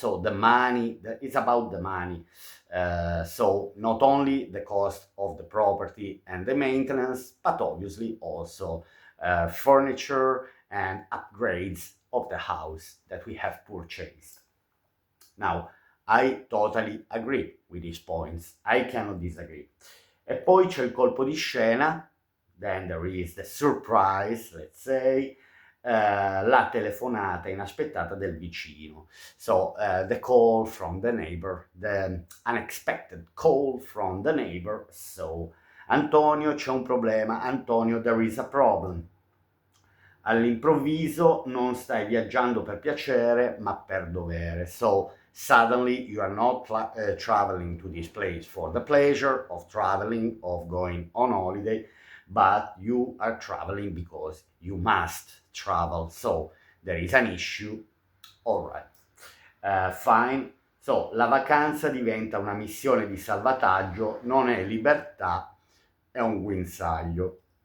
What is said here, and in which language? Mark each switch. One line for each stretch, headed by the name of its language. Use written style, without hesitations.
English: So the money, it's about the money. So not only the cost of the property and the maintenance, but obviously also furniture and upgrades of the house that we have purchased. Now, I totally agree with these points. I cannot disagree.
Italian: E poi c'è il colpo di scena,
English: then there is the surprise, let's say,
Italian: la telefonata inaspettata del vicino.
English: So, the call from the neighbor, the unexpected call from the neighbor.
Italian: So, Antonio, c'è un problema.
English: Antonio, there is a problem.
Italian: All'improvviso non stai viaggiando per piacere, ma per dovere.
English: So, suddenly you are not traveling to this place for the pleasure of traveling, of going on holiday, but you are traveling because you must travel. So there is an issue. All right. Fine.
Italian: So la vacanza diventa una missione di salvataggio, non è libertà, è un guinzaglio.